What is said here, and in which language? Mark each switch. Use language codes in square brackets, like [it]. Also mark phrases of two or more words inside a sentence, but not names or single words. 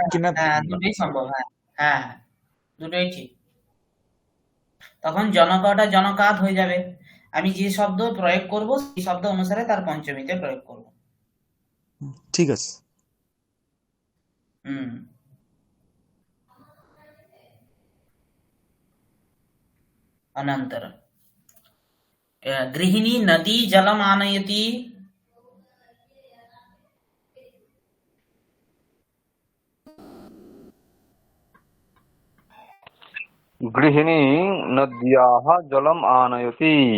[bn] হ্যাঁ কিনা। হ্যাঁ, দুটোই সম্ভব, হ্যাঁ হ্যাঁ হ্যাঁ, দুটোই ঠিক। তখন জনকটা জনকাত হয়ে যাবে। আমি যে শব্দ প্রয়োগ করব সেই শব্দ অনুসারে তার পঞ্চমীতে প্রয়োগ করব। ঠিক আছে। হুম। [sa] अनन्तरं गृहिणी नदी जलम् आनयति। गृहिणी नद्याः जलम् आनयति।